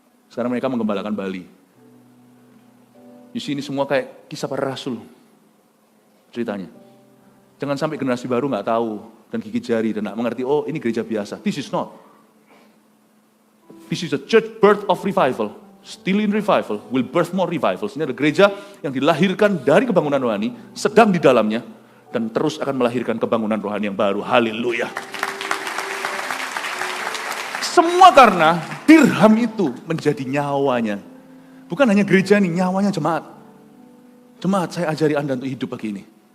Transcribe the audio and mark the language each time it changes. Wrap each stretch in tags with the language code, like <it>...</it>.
<id>Sekarang mereka menggembalakan Bali. Di sini semua kayak kisah para rasul ceritanya. Jangan sampai generasi baru nggak tahu dan gigit jari dan nggak mengerti, oh ini gereja biasa.</id> <en>This is not. This is a church birth of revival. Still in revival, will birth more revivals.</en> <id>Ini adalah gereja yang dilahirkan dari kebangunan rohani, sedang di dalamnya, dan terus akan melahirkan kebangunan rohani yang baru. Haleluya. Semua karena dirham itu menjadi nyawanya. Bukan hanya gereja ini, nyawanya jemaat. Jemaat, saya ajari Anda untuk hidup begini.</id>